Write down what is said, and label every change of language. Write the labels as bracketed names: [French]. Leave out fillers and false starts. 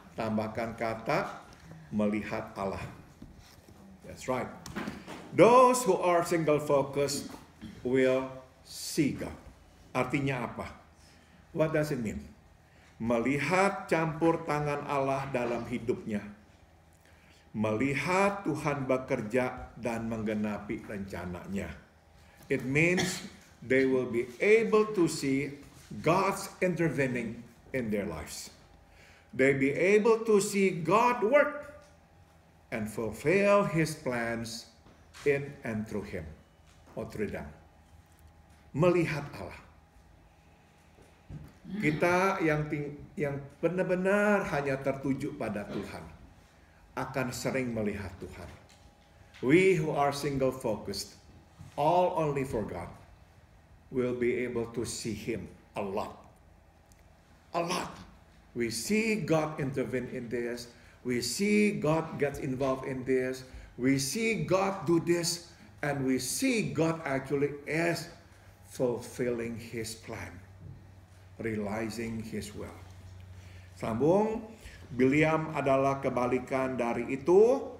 [Indonesian] Tambahkan kata melihat Allah. [English] That's right. Those who are single-focused will see God. [Indonesian] Artinya apa? [English] What does it mean? [Indonesian] Melihat campur tangan Allah dalam hidupnya. Melihat Tuhan bekerja dan menggenapi rencananya. [English] It means they will be able to see God's intervening in their lives. They be able to see God work and fulfill His plans in and through him or through them. [Indonesian] Melihat Allah. Kita yang benar-benar hanya tertuju pada Tuhan akan sering melihat Tuhan. [English] We who are single focused, all only for God, will be able to see Him a lot. A lot. We see God intervene in this. We see God gets involved in this. We see God do this. And we see God actually is fulfilling His plan. Realizing His will. [Indonesian] Sambung. Bileam adalah kebalikan dari itu.